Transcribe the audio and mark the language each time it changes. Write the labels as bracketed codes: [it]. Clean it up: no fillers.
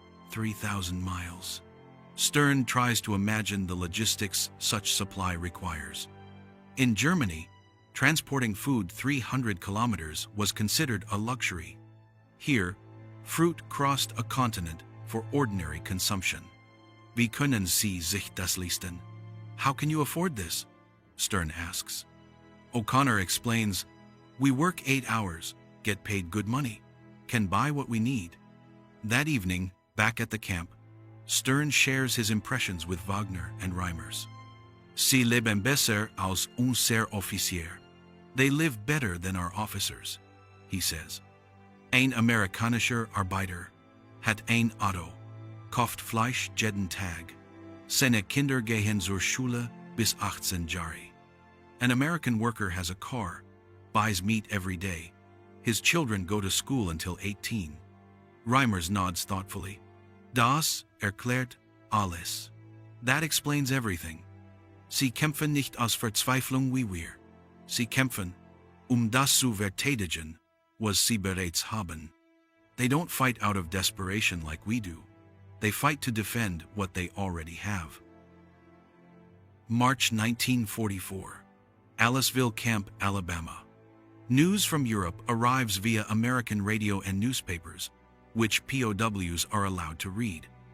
[en] 3,000 miles. Stern tries to imagine the logistics such supply requires. In Germany, transporting food 300 kilometers was considered a luxury. Here, fruit crossed a continent for ordinary consumption. [de] "Wie können Sie sich das leisten?" [en] "How can you afford this?" Stern asks. O'Connor explains, "We work 8 hours, get paid good money, can buy what we need." That evening, back at the camp, Stern shares his impressions with Wagner and Reimers. [de] "Sie leben besser als unser Offizier." [en] "They live better than our officers," he says. [de] "Ein amerikanischer Arbeiter hat ein Auto, kauft Fleisch jeden Tag. Seine Kinder gehen zur Schule bis 18 Jahre." [en] An American worker has a car, buys meat every day. His children go to school until 18. Reimers nods thoughtfully. [de] "Das erklärt alles." [en] That explains everything. [de] "Sie kämpfen nicht aus Verzweiflung wie wir. Sie kämpfen, das zu verteidigen, was sie bereits haben." [en] They don't fight out of desperation like we do. They fight to defend what they already have. March 1944. Aliceville Camp, Alabama. News from Europe arrives via American radio and newspapers, which POWs are allowed to read.